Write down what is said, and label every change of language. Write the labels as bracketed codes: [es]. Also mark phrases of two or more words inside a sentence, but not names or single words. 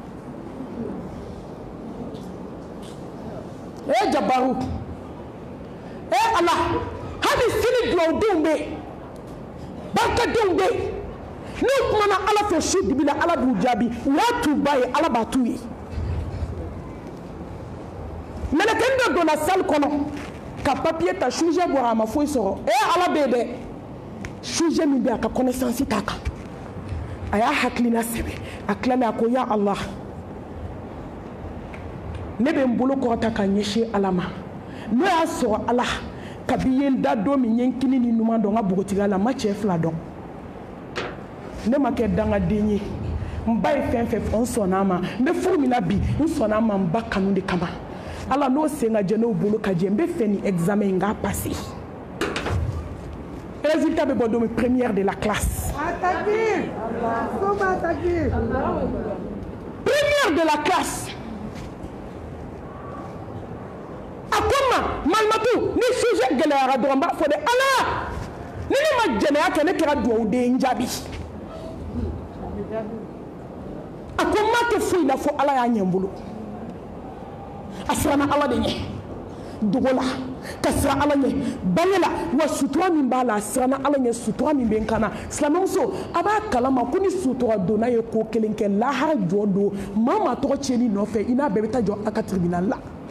[bm] jabaru ala hali sini dulawdenw bɛ barikadenw bɛ n'u kumana ala fɛ su dibi la ala b'u jaabi u y'a t'u ba ye ala b'a t'u ye mɛlɛkɛnin dɔ donna salle kɔnɔ ka papier ta sujet bɔra a ma foyi sɔrɔ ala bɛ yen dɛ sujet min bɛ a ka connaissance t'a kan a y'a hakilina sɛbɛn a tilalen a ko [ar] يا الله [bm] ne bɛ n bolo kɔrɔta ka ɲɛsin ala ma n'o y'a sɔrɔ ala kabi ye n da don min ye n kini ni ɲuman dɔn n ka bogotigiya la n ma cɛ 2 dɔn ne ma kɛ dangaden ye n ba ye fɛn fɛn fɔ n sɔnna a ma n bɛ furu min na bi n sɔnna a ma n ba kanu de kama ala n'o sen ka jɛ n'o bolo ka jɛ n bɛ fɛ nin examen in k'a passer résultat bɛ bɔ don min [fr] première de la classe première de la classe. [bm] A comment malmatu ni sujet gɛlɛyara dɔrɔn n b'a fɔ dɛ Ala ni ne ma jɛnɛya kɛ ne kɛra dugawuden jaabi. A ko n m'a kɛ foyi la fo Ala y'a ɲɛ n bolo. A siranna Ala de ɲɛ dogo la ka siran Ala ɲɛ bange la wa sutura min b'a la a siranna Ala ɲɛ sutura min bɛ n kan na silamɛmuso a b'a kalama ko ni sutura donna ye ko kelen kɛ lahara jɔ don maa maa tɔgɔ tiɲɛni nɔfɛ i n'a bɛɛ bɛ taa jɔ a ka tribunal la.